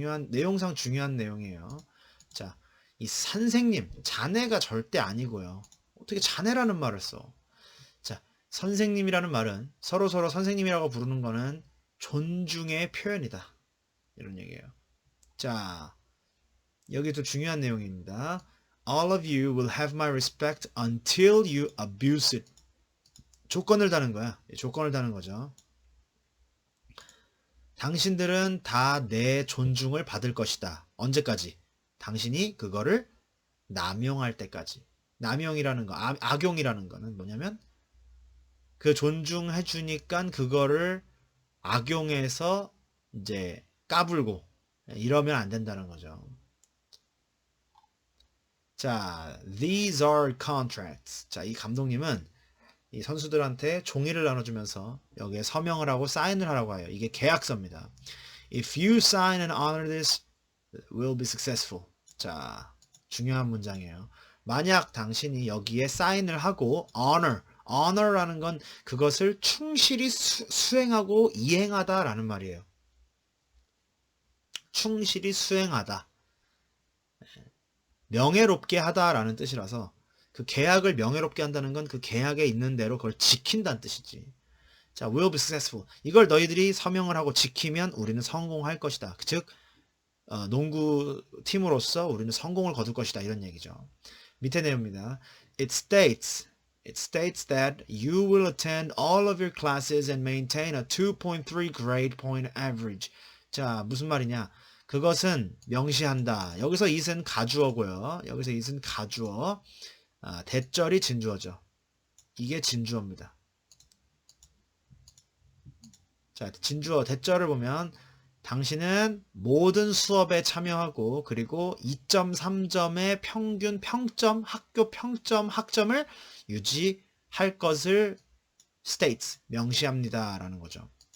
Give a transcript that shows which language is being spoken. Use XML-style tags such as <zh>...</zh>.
<ko>내용상 중요한 내용이에요. 자, 이 선생님, 자네가 절대 아니고요. 어떻게 자네라는 말을 써? 자, 선생님이라는 말은 서로 선생님이라고 부르는 거는 존중의 표현이다. 이런 얘기예요. 자, 여기도 중요한 내용입니다.</ko> <en>All of you will have my respect until you abuse it.</en> <ko>조건을 다는 거야. 조건을 다는 거죠. 당신들은 다 내 존중을 받을 것이다. 언제까지? 당신이 그거를 남용할 때까지. 남용이라는 거, 악용이라는 거는 뭐냐면 그 존중해 주니까 그거를 악용해서 이제 까불고 이러면 안 된다는 거죠.</ko> <en>자, these are contracts.</en> <ko>자, 이 감독님은 이 선수들한테 종이를 나눠주면서 여기에 서명을 하고 사인을 하라고 해요. 이게 계약서입니다.</ko> <en>If you sign and honor this, will be successful.</en> <ko>자, 중요한 문장이에요. 만약 당신이 여기에 사인을 하고 honor라는 건 그것을 충실히 수행하고 이행하다라는 말이에요. 충실히 수행하다. 명예롭게 하다라는 뜻이라서 그 계약을 명예롭게 한다는 건 그 계약에 있는 대로 그걸 지킨다는 뜻이지.</ko> <en>자, will be successful.</en> <ko>이걸 너희들이 서명을 하고 지키면 우리는 성공할 것이다. 즉 농구 팀으로서 우리는 성공을 거둘 것이다. 이런 얘기죠. 밑에 내용입니다.</ko> <en>It states that you will attend all of your classes and maintain a 2.3 grade point average.</en> <ko>자, 무슨 말이냐? 그것은 명시한다. 여기서 it은 가주어고요. 여기서 it은 가주어. 대절이 진주어죠. 이게 진주어입니다. 자, 진주어 대절을 보면 당신은 모든 수업에 참여하고 그리고 2.3점의 평균 평점, 학교 평점, 학점을 유지할 것을 states, 명시합니다. 라는 거죠.</ko>